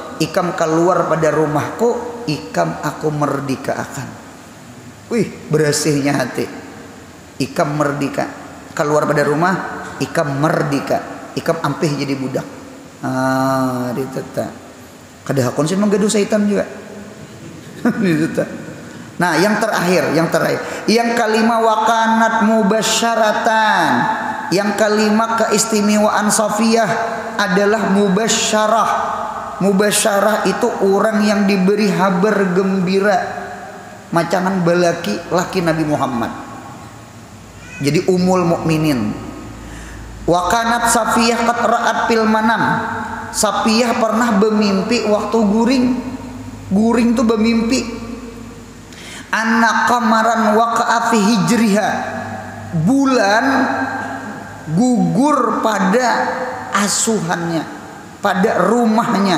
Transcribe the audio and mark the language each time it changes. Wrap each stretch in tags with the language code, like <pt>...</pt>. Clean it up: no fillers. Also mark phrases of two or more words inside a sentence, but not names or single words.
<bjn>Ikam keluar pada rumahku, ikam aku merdeka akan. Wih, bersihnya hati. Ikam merdeka. Keluar pada rumah, ikam merdeka. Ikam ampih jadi budak. Diteta. Kada hakon sih menggaduh syaitan juga. Diteta.</bjn> <id>Nah, yang terakhir. Yang kelima</id> <ar>وكانت مبشرة.</ar> <id>Yang kelima keistimewaan Safiyah adalah mubasyarah. Mubasyarah itu orang yang diberi kabar gembira, macangan balaki laki Nabi Muhammad. Jadi</id> <ar>أم المؤمنين. وكانت صفية قد رأت في المنام.</ar> <id>Safiyah pernah bermimpi waktu guring.</id> <bjn>Guring tuh bermimpi.</bjn> <ar>أن قمرا وقع في حجرها.</ar> <id>Bulan gugur pada asuhannya, pada rumahnya.</id>